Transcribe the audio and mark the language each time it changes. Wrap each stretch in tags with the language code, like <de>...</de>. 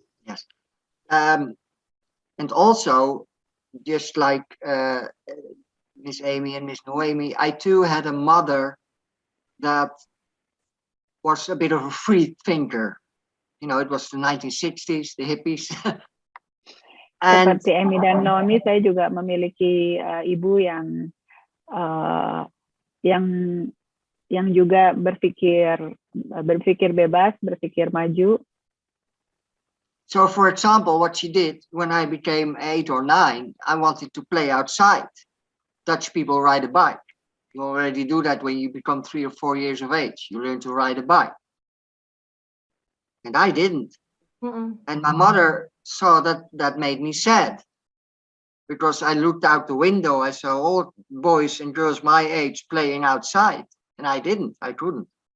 <en>Yes, and also just like Miss Amy and Miss Noemi, I too had a mother that was a bit of a free thinker. You know, it was the 1960s, the hippies.</en> <id>Seperti Amy dan Noemi, saya juga memiliki ibu yang juga berpikir bebas, berpikir maju.</id> <en>So, for example, what she did when I became 8 or 9, I wanted to play outside. Dutch people ride a bike. You already do that when you become 3 or 4 years of age. You learn to ride a bike, and I didn't. And my mother saw that made me sad, because I looked out the window, I saw all boys and girls my age playing outside, and I didn't, I couldn't.</en>